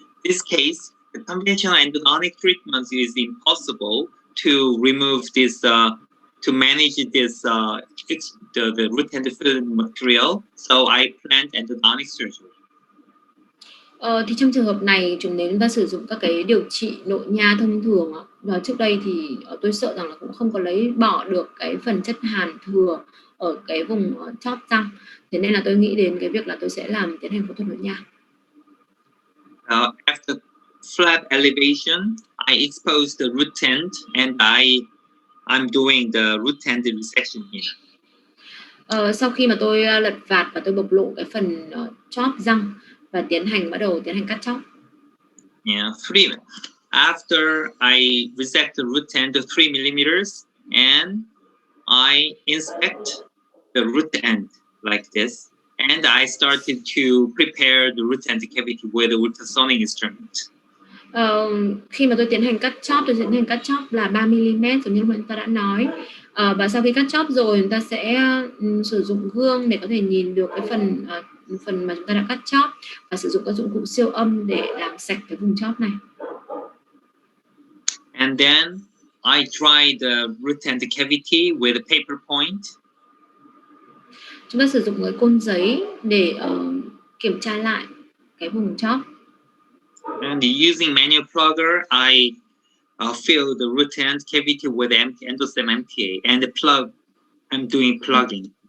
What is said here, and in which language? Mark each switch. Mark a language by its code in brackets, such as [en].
[en] This case, the conventional endodontic treatment is impossible to remove this, to manage this, the root and filling material. So I planned endodontic surgery. [vi] Thì trong trường hợp này, nếu chúng ta sử dụng các cái điều trị nội nha thông thường và trước đây thì tôi sợ rằng là cũng không có lấy bỏ được cái phần chất hàn thừa ở cái vùng chóp răng. Thế nên là tôi nghĩ đến cái việc là tôi sẽ tiến hành phẫu thuật nội nha. [en] After flap elevation, I exposed the root end, and I'm doing the root end resection here. [vi] Sau khi mà tôi lật vạt và tôi bộc lộ cái phần chóp răng và bắt đầu tiến hành cắt chóp. [en] Yeah, after I resect the root end to 3 millimeters, and I inspect the root end like this. And I started to prepare the root end cavity with the ultrasonic instrument. [vi] Khi mà tôi tiến hành cắt chóp, tôi tiến hành cắt chóp là 3 mm giống như chúng ta đã nói. Và sau khi cắt chóp rồi, chúng ta sẽ sử dụng gương để có thể nhìn được cái phần mà chúng ta đã cắt chóp và sử dụng các dụng cụ siêu âm để làm sạch cái vùng chóp này. [en] And then I dry the root end cavity with a paper point. [vi] Chúng ta sử dụng cái côn giấy để kiểm tra lại cái vùng chóp. [en] And using manual plugger, I fill the root end cavity with endostem MTA and I'm doing plugging.